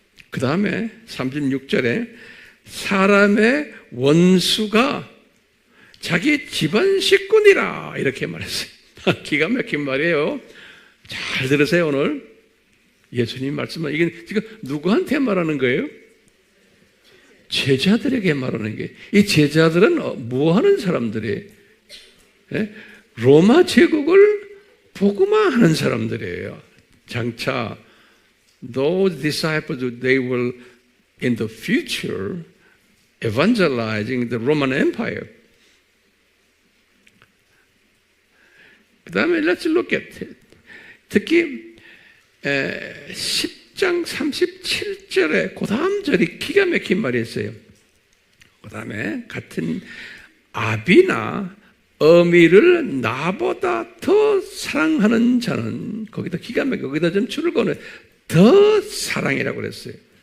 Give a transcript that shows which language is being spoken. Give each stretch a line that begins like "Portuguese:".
Korean: 그 다음에 36절에 사람의 원수가 자기 집안 식구니라 이렇게 말했어요. 기가 막힌 말이에요. 잘 들으세요. 오늘 예수님 말씀은 이게 지금 누구한테 말하는 거예요? 제자들에게 말하는 게. 이 제자들은 뭐 하는 사람들이에요? 로마 제국을 복음화하는 사람들이에요. 장차
English: those disciples, they will in the future evangelizing the Roman Empire.
Korean: 그 다음에
English: let's look at it.
Korean: 특히 10장 37절에 그 다음 절이 기가 막힌 말이 있어요. 그 다음에 같은 아비나 어미를 나보다 더 사랑하는 자는, 거기다 기가 막혀, 거기다 좀 줄을 거는 더 사랑이라고 그랬어요.